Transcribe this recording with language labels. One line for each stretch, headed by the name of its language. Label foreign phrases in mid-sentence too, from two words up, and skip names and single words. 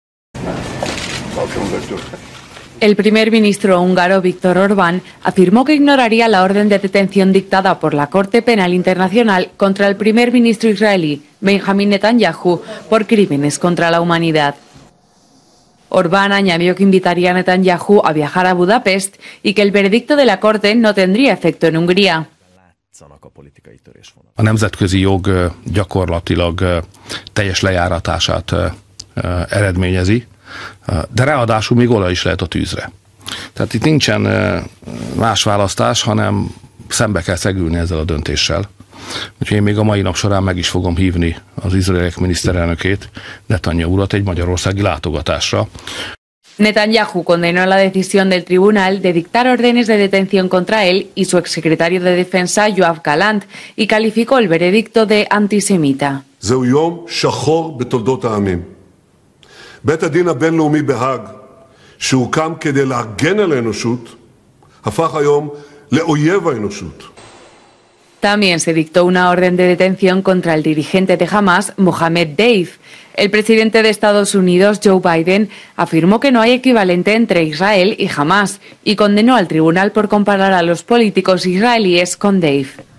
Spanish: El primer ministro húngaro Viktor Orbán afirmó que ignoraría la orden de detención dictada por la Corte Penal Internacional contra el primer ministro israelí, Benjamin Netanyahu, por crímenes contra la humanidad. Orbán añadió que invitaría a Netanyahu a viajar a Budapest y que el veredicto de la Corte no tendría efecto en Hungría.
Hungarian: A nemzetközi jog gyakorlatilag teljes lejáratását eredményezi, de ráadásul még olaj is lehet a tűzre. Tehát itt nincsen más választás, hanem szembe kell szegülni ezzel a döntéssel. Úgyhogy én még a mai nap során meg is fogom hívni az izraeliek miniszterelnökét, Netanyahu urat egy magyarországi látogatásra.
Spanish: Netanyahu condenó la decisión del tribunal de dictar órdenes de detención contra él y su exsecretario de Defensa, Yoav Gallant, y calificó el veredicto de antisemita.
Hebrew: זהו יום שחור בתולדות העמים. בית הדין הבינלאומי בהאג, שהוקם כדי להגן על האנושות, הפך היום לאויב האנושות.
Spanish: También se dictó una orden de detención contra el dirigente de Hamas, Mohammed Deif. El presidente de Estados Unidos, Joe Biden, afirmó que no hay equivalente entre Israel y Hamas y condenó al tribunal por comparar a los políticos israelíes con Deif.